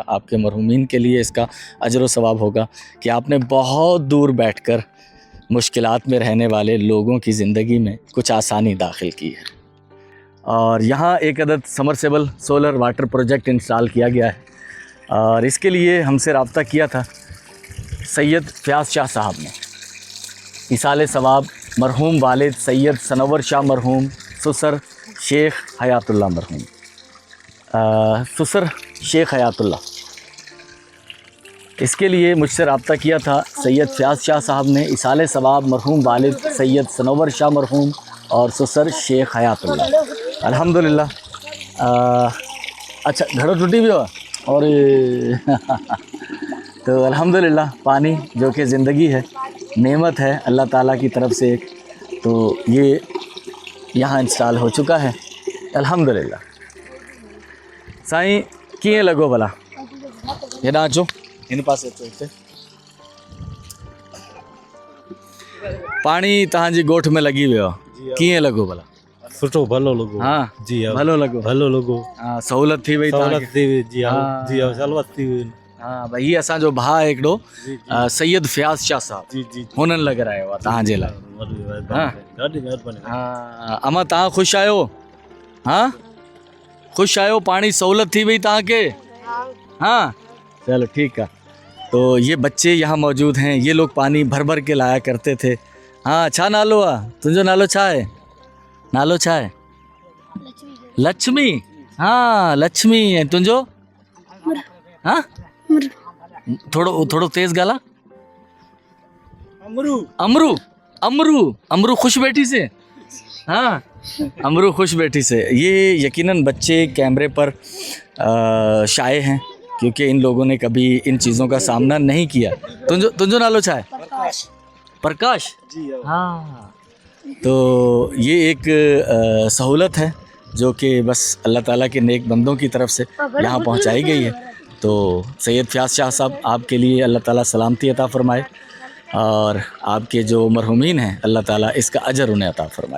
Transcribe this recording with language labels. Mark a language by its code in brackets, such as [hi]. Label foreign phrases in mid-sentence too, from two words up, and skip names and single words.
[ur] آپ کے مرحومین کے لیے اس کا اجر و ثواب ہوگا کہ آپ نے بہت دور بیٹھ کر مشکلات میں رہنے والے لوگوں کی زندگی میں کچھ آسانی داخل کی ہے. اور یہاں ایک عدد [en] submersible solar water project [ur] انسٹال کیا گیا ہے اور اس کے لیے ہم سے رابطہ کیا تھا سید فیاض شاہ صاحب نے. ایصالِ ثواب مرحوم والد سید سنور شاہ مرحوم، سسر شیخ حیات اللہ مرحوم، سسر شیخ حیات اللہ, اس کے لیے مجھ سے رابطہ کیا تھا سید فیاض شاہ صاحب نے. ایصالِ ثواب مرحوم والد سید سنور شاہ مرحوم اور سسر شیخ حیات اللہ. अल्हम्दुलिल्लाह। اچھا، گھڑو ٹوٹی بھی ہو اور تو الحمدللہ، پانی جو کہ زندگی ہے، نعمت ہے اللہ تعالیٰ کی طرف سے ایک، تو یہ یہاں انسٹال ہو چکا ہے الحمدللہ. [sd] سائين ڪيئن لڳو ڀلا? هيڏانهن اچو، هن پاسي اچو. هتي پاڻي توهانجي ڳوٺ ۾ لڳي ويو آهي، ڪيئن لڳو ڀلا? سٺو، ڀلو لڳو. हाँ جي ها, ڀلو لڳو, ڀلو لڳو. ها سهولت ٿي وئي सहूलियत तव्हांखे? ٿي وئي۔ جي ها, हाँ। جي ها، سهولت ٿي وئي. ها ڀائي، هيءَ اسانجو ڀاءُ آهي هڪڙو, جي جي सैयद फ़याज़ शाह साहब, جي جي. هنن لڳارايو آهي توهانجي لاءِ. हाँ। ڏاڍي مهرباني. ها امان، توهان خوش آهيو? ها خوش آهيو? پاڻي سهولت ٿي وئي توهانکي? [ur] ہاں چلو ٹھیک ہے. تو یہ بچے یہاں موجود ہیں، یہ لوگ پانی بھر بھر کے لایا کرتے تھے. हाँ, [sd] ڇا نالو آهي تنهنجو? نالو ڇا آهي؟ نالو ڇا آهي؟ لڪشمي. ها لڪشمي۔ ۽ تنهنجو? ها ٿورو ٿورو تيز ڳالهه. अमरू। امرو۔ امرو۔ امرو خوش ويٺي سي۔ ها امرو خوش ويٺي سي. हाँ अमरू खुश बैठी से। [ur] یہ یقیناً بچے کیمرے پر شائے ہیں کیونکہ ان لوگوں نے کبھی ان چیزوں کا سامنا نہیں کیا. [sd] تنجو نالو ڇا آهي؟ پرڪاش جي ها. [ur] تو یہ ایک سہولت ہے جو کہ بس اللہ تعالیٰ کے نیک بندوں کی طرف سے یہاں پہنچائی گئی ہے. تو سید فیاض شاہ صاحب آپ کے لیے اللہ تعالیٰ سلامتی عطا فرمائے اور آپ کے جو مرحومین ہیں اللہ تعالیٰ اس کا اجر انہیں عطا فرمائے.